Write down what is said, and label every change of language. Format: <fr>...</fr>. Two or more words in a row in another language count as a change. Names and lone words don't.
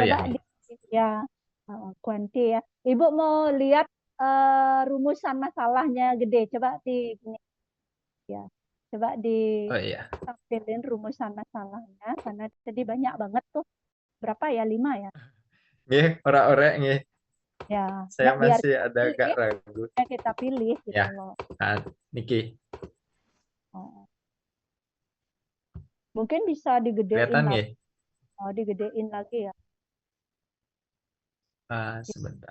<id>Coba ya. ya kuanti ya. Ibu mau lihat rumusan masalahnya gede. Coba di ini ya. Coba Oh iya. tampilin rumusan masalahnya karena tadi banyak banget tuh. Berapa ya? 5 ya?</id> <jv>Nggih, ora-ora nggih.</jv> <id>Ya, Saya nggak, biar masih ada agak ragu. kita pilih gitu Ya. loh. Nah, niki Oh. Mungkin bisa digedein kelihatan lagi. nggih? Digedein lagi ya. Sebentar.</id>